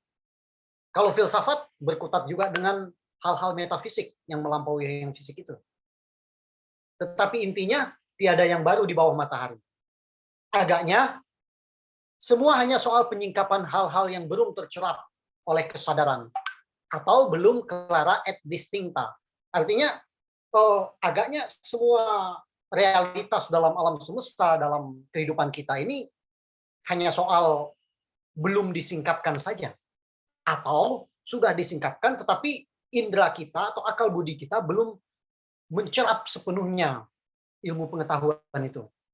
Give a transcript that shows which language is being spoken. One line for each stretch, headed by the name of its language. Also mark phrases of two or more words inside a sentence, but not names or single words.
Indonesian: Kalau filsafat berkutat juga dengan hal-hal metafisik yang melampaui yang fisik itu. Tetapi intinya tiada yang baru di bawah matahari. Agaknya semua hanya soal penyingkapan hal-hal yang belum tercerap oleh kesadaran atau belum
Latin: clara et distincta.
Indonesian: Artinya agaknya semua realitas dalam alam semesta, dalam kehidupan kita ini hanya soal belum disingkapkan saja. Atau sudah disingkapkan tetapi indera kita atau akal budi kita belum mencerap sepenuhnya ilmu pengetahuan itu.